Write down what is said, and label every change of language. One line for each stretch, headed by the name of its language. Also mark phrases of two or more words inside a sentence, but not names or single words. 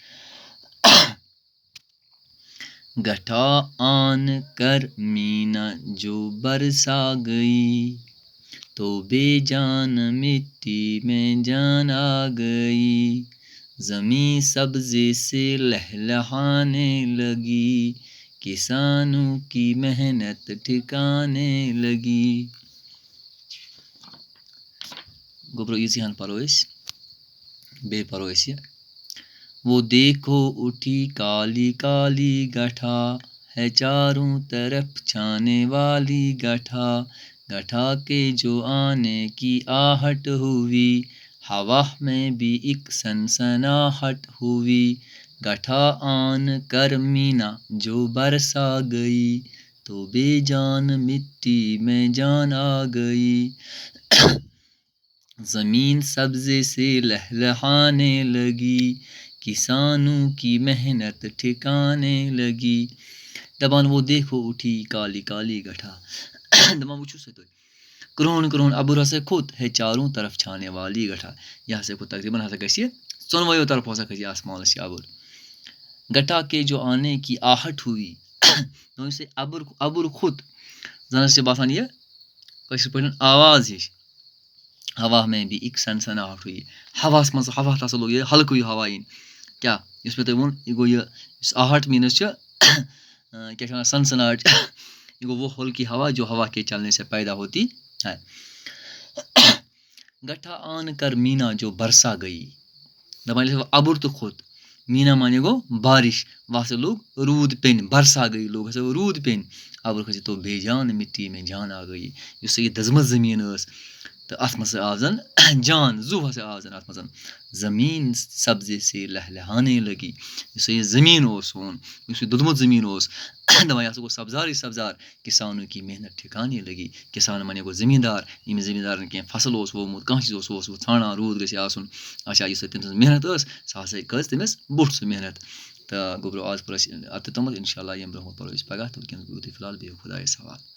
Urdu: گٹھا آن کر مینا جو برسا گئی تو بے جان مٹی میں جان آ گئی. زمیں سبزے سے لہلہانے لگی کسانوں کی محنت ٹھکانے لگی.
Kashmiri: گوٚبرو ییٖژٕے ہَن پَرو أسۍ، بیٚیہِ پَرو أسۍ یہِ.
Urdu: وہ دیکھو اٹھی کالی کالی گٹھا ہے چاروں طرف چھانے والی گٹھا. گٹھا کے جو آنے کی آہٹ ہوئی ہوا میں بھی ایک سنسناہٹ ہوئی. گٹھا آن کر مینا جو برسا گئی تو بے جان مٹی میں جان آ گئی. زمین سبزے سے لہلہانے لگی کسانوں کی محنت ٹھکانے لگی. دَپان وہ دیکھو اٹھی کالی کالی گٹھا.
Kashmiri: دَپان وٕچھِو سا تُہۍ کرٛہُن کرٛہُن اَبُر ہسا کھوٚت
Urdu: ہے چاروں طرف چھانے والی گٹھا.
Kashmiri: یہِ ہسا کھوٚت تقریٖباً ہسا گژھِ یہِ ژۄنوَیو طرفو ہسا کھسہِ یہِ آسمانَس یہِ اَبُر.
Urdu: گٹھا کے جو آنے کی آہٹ ہوئی
Kashmiri: یُس یہِ اَبُر کھوٚت زَن حظ چھِ باسان یہِ کٲشِر پٲٹھۍ آواز ہِش.
Urdu: ہوا میں بھی ایک سنسناہٹ ہوئی.
Kashmiri: ہواہَس منٛز ہوا ہسا لوگ یہِ ہلکٕے ہوا یِنۍ. کیٛاہ یُس مےٚ تۄہہِ ووٚن یہِ گوٚو یہِ یُس آہٹ میٖنٕز چھِ کیٛاہ چھِ وَنان سنسناہٹ یہِ گوٚو
Urdu: وہ ہلکی ہوا جو ہوا کے چلنے سے پیدا ہوتی ہے. گٹھا آن کر مینا جو برسا گئی.
Kashmiri: دَپان ییٚلہِ اَبُر تہٕ کھوٚت مینا معنی گوٚو بارش. وۄنۍ ہسا لوگ روٗد پیٚنۍ برسا گٔے لوگ ہسا روٗد پیٚنۍ. اَبُر کھٔسِتھ
Urdu: تو بے جان مٹی میں جان آ گٔے.
Kashmiri: یُس سا یہِ دٔزمٕژ زٔمیٖن ٲس تہٕ اَتھ منٛز آو زَن جان زُو ہسا آو زَن اَتھ منٛز.
Urdu: زمیٖن سبزے سے لہلہانے لگی.
Kashmiri: یُس سا یہِ زٔمیٖن اوس سون یُس یہِ دوٚدمُت زٔمیٖن اوس دَپان یہِ ہسا گوٚو سبزارٕے سبزار.
Urdu: کِسانوں کی محنت ٹھکانے لگی.
Kashmiri: کِسان معنی گوٚو زٔمیٖندار. ییٚمِس زٔمیٖندارَن کینٛہہ فصٕل اوس ووٚومُت کانٛہہ چیٖز اوس سُہ اوس ژھانٛڈان روٗد گژھِ آسُن. اچھا یُس تٔمۍ سٕنٛز محنت ٲس سۄ ہسا کھٔژ تٔمِس بوٚٹھ سُہ محنت. تہٕ گوٚبرو آز پوٚر اَسہِ اَتہِ تامَتھ
Arabic: اِنشاء اللہ
Kashmiri: ییٚمہِ برونٛہہ پَرو أسۍ پگاہ تہٕ وٕنکیٚنَس گوٚو تُہۍ فِلحال بِہِو خۄدایَس حوالہٕ.